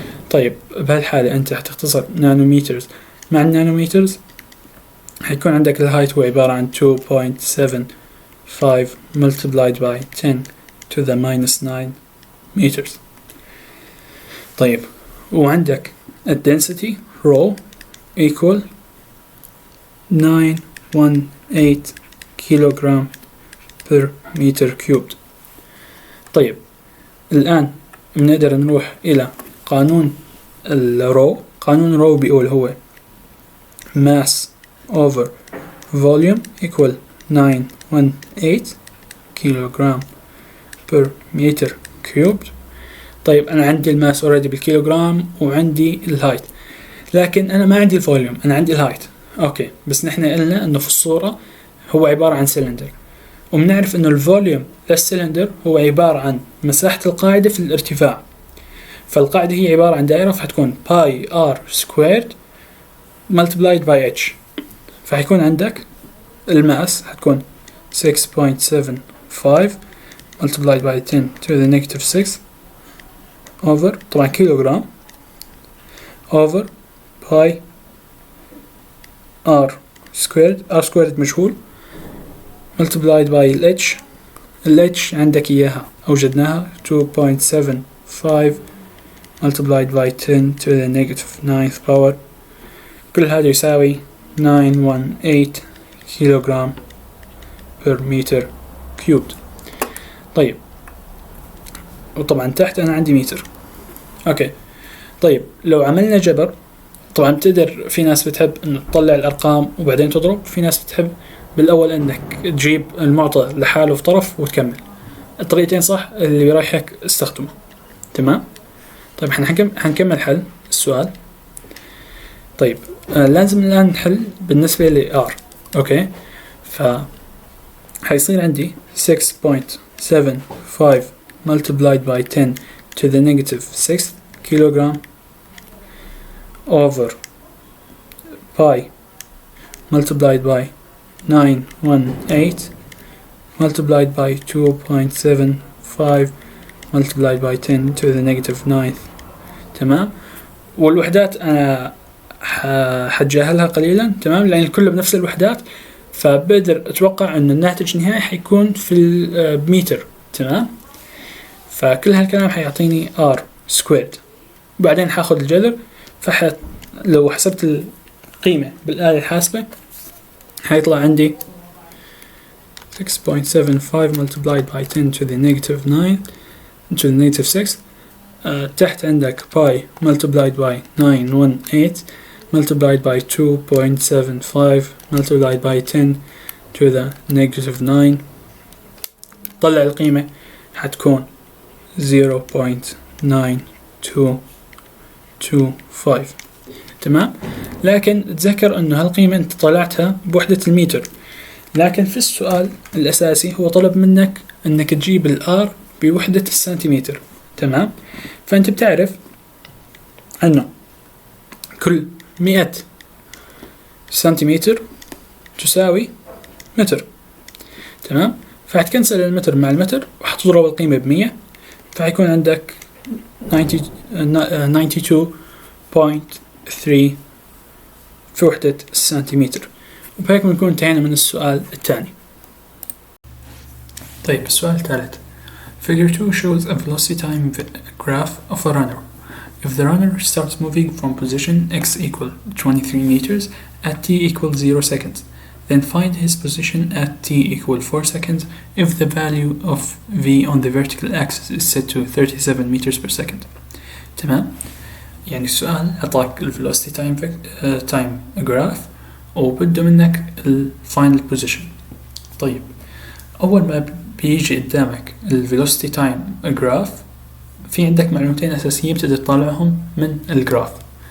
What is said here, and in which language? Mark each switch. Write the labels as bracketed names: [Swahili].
[Arabic] طيب بهالحالة انت هتختصر نانو مترز مع النانو مترز، هيكون عندك الهايت هو عبارة عن 2.75 [English] multiplied by 10 to the minus 9 meters. [Arabic] طيب وعندك الدنسيتي [English] rho equal 918 [Arabic] كيلوغرام [English] per meter cubed. [Arabic] طيب الآن بنقدر نروح إلى قانون الرو. قانون الرو بيقول هو [English] mass over volume equal 918 [Arabic] كيلوغرام [English] per meter cubed. [Arabic] طيب أنا عندي الماس already بالكيلوغرام وعندي الهايت، لكن أنا ما عندي الفوليوم، أنا عندي الهايت. أوكي، بس نحن قلنا أنه في الصورة هو عبارة عن سلندر، وبنعرف أنه الفوليوم للسلندر هو عبارة عن مساحة القاعدة في الارتفاع. فالقاعدة هي عبارة عن دائرة، فهتكون باي ار سكويرد [English] multiplied by h. [Arabic] فهيكون عندك الماس هتكون 6.75 [English] multiplied by 10 to the negative 6 over [Arabic] طبعا كيلوغرام over باي [English] r squared [Arabic] مجهول [English] multiplied by ال h عندك إياها أوجدناها 2.75 multiplied by 10 to the negative 9th power. [Arabic] كل هذا يساوي 918 كيلوغرام [English] per meter cubed. [Arabic] طيب وطبعا تحت أنا عندي متر. أوكي طيب لو عملنا جبر، طبعا بتقدر، في ناس بتحب إنه تطلع الأرقام وبعدين تضرب، في ناس بتحب بالأول إنك تجيب المعطى لحاله في طرف وتكمل. الطريقتين صح، اللي بيريحك استخدمه، تمام. طيب حنكمل حل السؤال. طيب لازم الآن نحل بالنسبة ل R. أوكي حيصير عندي [English] 6.75 multiplied by 10 to the negative 6 [Arabic] كيلوغرام [English] over pi multiplied by 918 multiplied by 2.75 multiplied by 10 to the negative 9th. [Arabic] تمام. والوحدات أنا حتجاهلها قليلا، تمام، لأن الكل بنفس الوحدات، فبقدر أتوقع أن الناتج النهائي حيكون في بمتر. تمام. فكل هالكلام حيعطيني R squared. وبعدين حاخد الجذر، لو حسبت القيمة بالآلة الحاسبة حيطلع عندي 6.75 [English] multiplied by 10 to the negative 9 to the negative 6. [Arabic] تحت عندك [English] pi multiplied by 918 multiplied by 2.75 multiplied by 10 to the negative 9. [Arabic] طلع القيمة حتكون 0.9225. تمام. لكن تذكر انه هالقيمة انت طلعتها بوحدة المتر، لكن في السؤال الاساسي هو طلب منك انك تجيب الار بوحدة السنتيمتر. تمام. فانت بتعرف انه كل 100 سنتيمتر تساوي متر. تمام. فحتكنسل المتر مع المتر وحتضرب القيمة ب100، فحيكون عندك 92.3 في وحدة السنتيمتر. وبهيك بنكون انتهينا من السؤال الثاني. طيب السؤال الثالث. [English] Figure 2 shows a velocity time graph of a runner. If the runner starts moving from position x equal 23 meters at t equals 0 seconds, then find his position at t equal 4 seconds if the value of v on the vertical axis is set to 37 meters per second. [Arabic] تمام. يعني السؤال أعطاك ال [English] velocity time graph [Arabic] وبده منك ال [English] final position. [Arabic] طيب أول ما بيجي قدامك ال [English] velocity time graph [Arabic] في عندك معلومتين أساسية بتقدر تطلعهم من الجراف.